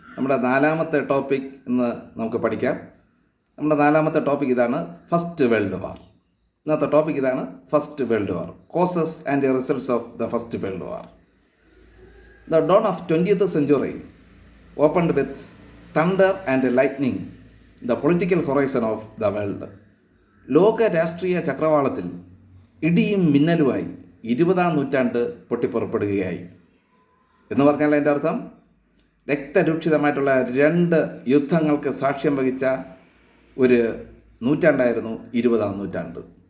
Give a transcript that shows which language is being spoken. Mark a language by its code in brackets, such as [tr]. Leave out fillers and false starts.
[ml] നമ്മുടെ നാലാമത്തെ ടോപ്പിക് ഇന്ന് നമുക്ക് പഠിക്കാം. നമ്മുടെ നാലാമത്തെ ടോപ്പിക് ഇതാണ്, ഫസ്റ്റ് വേൾഡ് വാർ. ഇന്നത്തെ ടോപ്പിക് ഇതാണ്, first world war, [en] Causes and results of the first world war. The dawn of 20th century opened with thunder and lightning the political horizon of the world. [ml] ലോക രാഷ്ട്രീയ ചക്രവാളത്തിൽ ഇടിയും മിന്നലുമായി 20ാം നൂറ്റാണ്ട് പൊട്ടിപ്പുറപ്പെടുകയായി. എന്ന് പറഞ്ഞാൽ അതിൻ്റെ അർത്ഥം രക്തരൂക്ഷിതമായിട്ടുള്ള 2 യുദ്ധങ്ങൾക്ക് സാക്ഷ്യം വഹിച്ച ഒരു നൂറ്റാണ്ടായിരുന്നു 20ാം നൂറ്റാണ്ട്.